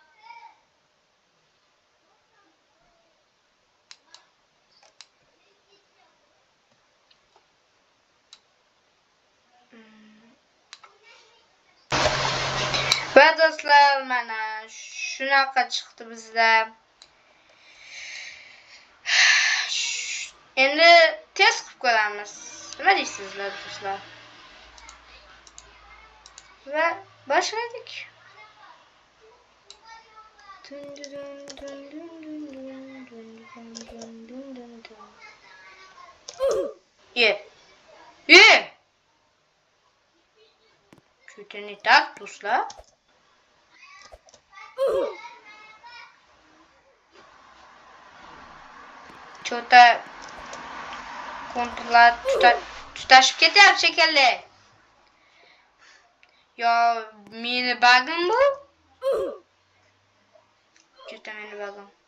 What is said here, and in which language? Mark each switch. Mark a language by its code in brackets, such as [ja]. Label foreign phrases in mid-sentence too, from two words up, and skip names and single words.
[uz] Va do'stlar, mana shunaqa chiqdi bizda. Endi test qilib ko'ramiz. Nima deysizlar, do'stlar? Va boshladik. [ru] Что-то не так, do'stlar. [uz] Что-то kontrollar tutashib ketyapti shekilli. Yo, meni bagim bu? Juda meni bagim.